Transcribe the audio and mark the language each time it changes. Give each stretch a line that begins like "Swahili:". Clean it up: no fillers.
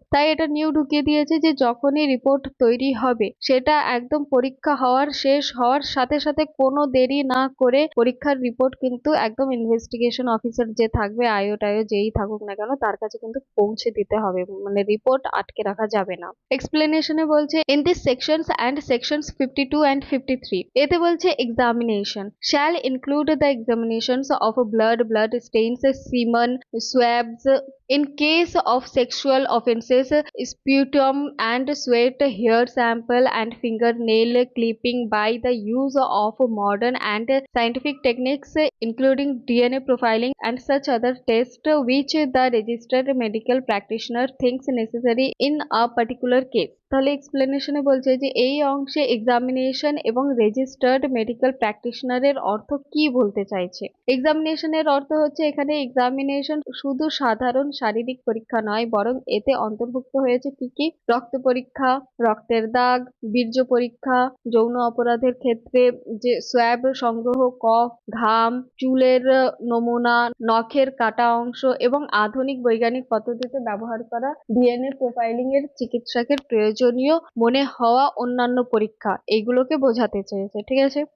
Bangla: তাই এটা নিউ ঢুকিয়ে দিয়েছে যে যখনই রিপোর্ট তৈরি হবে সেটা একদম পরীক্ষা হওয়ার শেষ হওয়ার সাথে সাথে কোনো দেরি না করে পরীক্ষার রিপোর্ট কিন্তু একদম ইনভেস্টিগেশন অফিসার যে থাকবে, আইও টাইও যেই থাকুক না কেন, তার কাছে কিন্তু পৌঁছে দিতে হবে, মানে রিপোর্ট আটকে রাখা যাবে না। এক্সপ্লেনেশনে বলছে,
English: in this sections and sections 52 and 53,
Bangla: এতে বলছে
English: Examination shall include the examinations of blood stains, semen, swabs, in case of sexual offences, sputum and sweat, hair sample and fingernail clipping by the use of modern and scientific techniques including DNA profiling and such other tests which the registered medical practitioner thinks necessary in a particular case।
Bangla: তাহলে এক্সপ্লেনেশনে বলছে যে এই অংশে examination এবং registered medical প্র্যাকটিশনারের অর্থ কি বলতে চাইছে। এক্সামিনেশনের অর্থ হচ্ছে, এখানে এক্সামিনেশন শুধু সাধারণ শারীরিক পরীক্ষা নয়, বরং এতে অন্তর্ভুক্ত হয়েছে কি কি, রক্ত পরীক্ষা, রক্তের দাগ, বীর্য পরীক্ষা, যৌন অপরাধের ক্ষেত্রে যে সোয়াব সংগ্রহ, কফ, ঘাম, চুলের নমুনা, নখের কাটা অংশ এবং আধুনিক বৈজ্ঞানিক পদ্ধতিতে ব্যবহার করা ডিএনএ প্রোফাইলিং এর চিকিৎসকের প্রয়োজনীয় মনে হওয়া অন্যান্য পরীক্ষা, এইগুলোকে বোঝাতে চেয়েছে। ঠিক আছে।